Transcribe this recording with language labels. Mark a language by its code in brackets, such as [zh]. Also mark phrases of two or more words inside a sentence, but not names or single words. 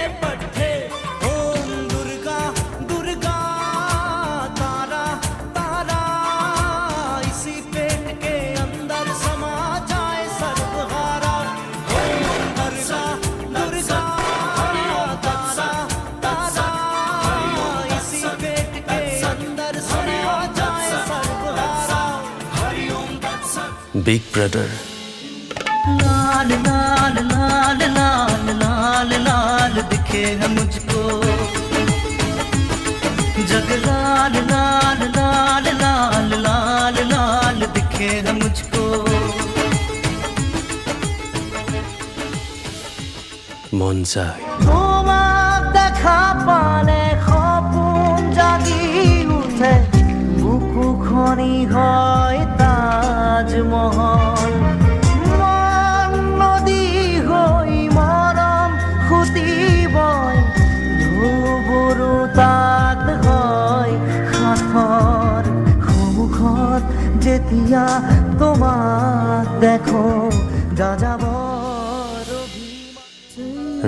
[hi] पट्टे, ओम दुर्गा दुर्गा तारा तारा इसी पेट के अंदर समा जाए सर्वहारा, ओम दुर्गा दुर्गा तारा तारा इसी पेट के अंदर समा जाए सर्वहारा, हरिओम तत्सत। [as] বিগ ব্ৰাদাৰ, [hi] लाल लाल लाल लाल लाल लाल दिखे है मुझको जग लाल लाल लाल लाल लाल लाल दिखे है मुझको। [as] মন যায়, তোমাক দেখা পালে সপোন জাগি উঠে, বুকুখনি হয় তাজমহল, মন নদী হৈ মৰম সুতি বয়, ঢৌবোৰো তাত হয় সাঁথৰ, সন্মুখত যেতিয়া তোমাক দেখো যাযাবৰ অভিমান।